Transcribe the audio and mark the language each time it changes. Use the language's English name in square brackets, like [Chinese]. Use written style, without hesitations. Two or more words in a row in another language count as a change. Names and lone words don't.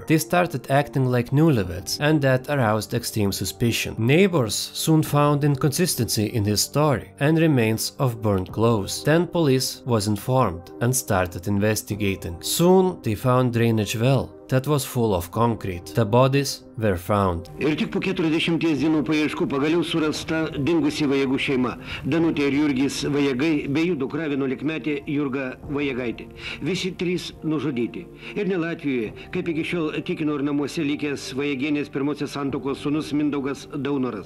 [English] They started acting like newlyweds, and that aroused extreme suspicion. Neighbors soon found inconsistency in his story and remains of burnt clothes. Then police was informed and started investigating. Soon they found drainage well that was full of concrete. The bodies were found. [Lithuanian] Ir tik po 40 dienų paieškų pagaliau surasta dingusi Vajagų šeima. Danutė ir Jurgis Vajagai bei jų dukra 11-metė Jurga Vajagaitė. Visi 3 nužudyti. Ir ne Latvijoje, kaip iki šiol tikino ir namuose likęs Vajagienės pirmosios santuokos sūnus Mindaugas Daunoras.